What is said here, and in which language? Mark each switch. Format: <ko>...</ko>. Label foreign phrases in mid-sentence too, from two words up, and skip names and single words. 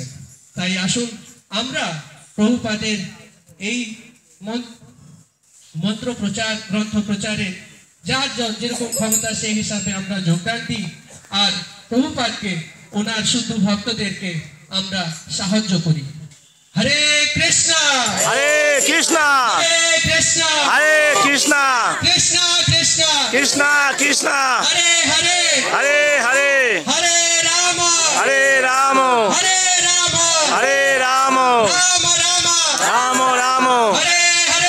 <bn>তাই আসুন আমরা প্রভুপাদের এই মন্ত্র প্রচার, গ্রন্থ প্রচারে যার যেরকম ক্ষমতা সেই হিসাবে আমরা যোগদান দিই আর প্রভুপাদকে, ওনার শুদ্ধ ভক্তদেরকে আমরা সাহায্য করি। হরে কৃষ্ণ হরে কৃষ্ণ হরে কৃষ্ণ হরে কৃষ্ণ কৃষ্ণ কৃষ্ণ কৃষ্ণ কৃষ্ণ হরে হরে হরে হরে হরে রাম হরে রাম হরে রাম হরে রাম রাম রাম রাম রাম হরে হরে</bn>